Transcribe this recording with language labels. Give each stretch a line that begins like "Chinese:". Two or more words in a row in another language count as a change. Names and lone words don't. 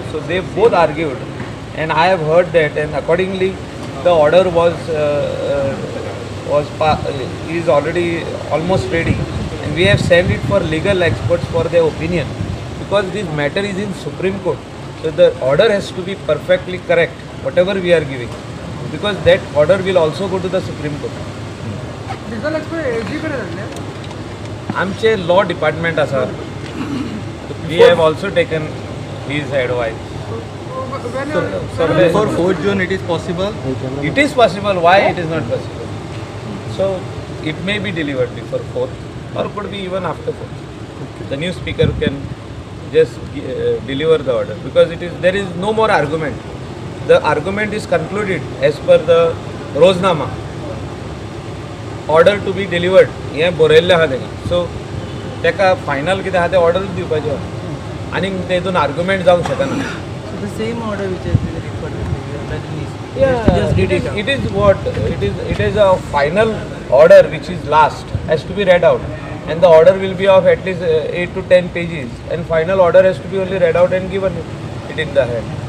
English: So they both argued, and I have heard that, and accordingly the order is already almost ready, and we have sent it for legal experts for their opinion because this matter is in Supreme Court. So the order has to be perfectly correct, whatever we are giving, because that order will also go to the Supreme Court.
Konkani: आमचे लॉ डिपार्टमेंट आसा
English: We have also taken his advice Before 4th June it is possible. It is possible. Why it is not possible? So it may be delivered before 4th or could be even after 4th. The new speaker can just deliver the order because there is no more argument. The argument is concluded as per the Roznama. Order to be delivered
Konkani: हें बरयल्लें आहा तेणी सो ताका फायनल कितें आहा तें ऑर्डरूच दिवपाचें आनी तेतून आर्ग्युमेंट जावंक शकना
English: The same order which has been referred to Rajnish. Yeah, it is a final order which is last has to be read out and the order will be of at least 8 to 10 pages, and final order has to be only read out and given it in the hand.